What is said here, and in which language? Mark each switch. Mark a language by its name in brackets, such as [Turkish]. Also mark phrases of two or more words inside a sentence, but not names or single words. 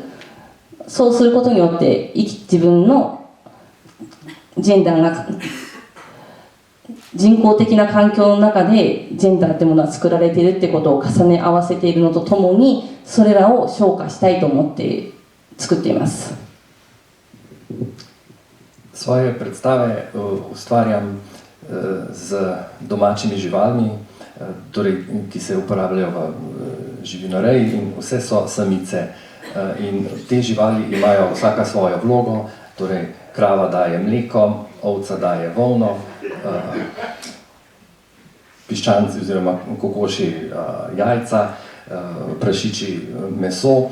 [Japanese] そうすることによって自分のジェンダーが人工的な環境の中でジェンダーってものは作られているってことを重ね合わせているのとともに、それらを昇華したいと思って作っています。 [Slovenian] Svoje predstave ustvarjam z domačimi živalmi, torej, ki se uporabljajo v živinoreji, in vse so samice. In te živali imajo vsaka svojo vlogo, torej krava daje mleko, ovca daje volno, piščanci oziroma kokoši jajca, prašiči meso.